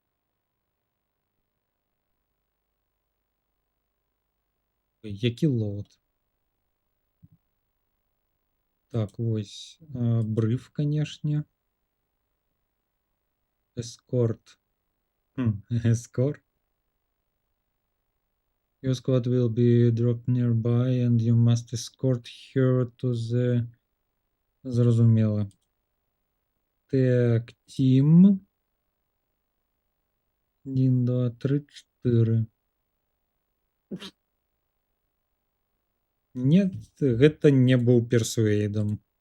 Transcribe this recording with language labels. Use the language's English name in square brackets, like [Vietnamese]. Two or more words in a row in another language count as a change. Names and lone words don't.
[Belarusian] Які лоуд? Так, вось. Бриф, канешне. Эскорт. Эскорт. [English] Your squad will be dropped nearby and you must escort her to the... [Ukrainian] Зрозуміло. Так, тім. 1, 2, 3, 4. [Russian] Нет, [Belarusian] гэта не быў персуэйдам.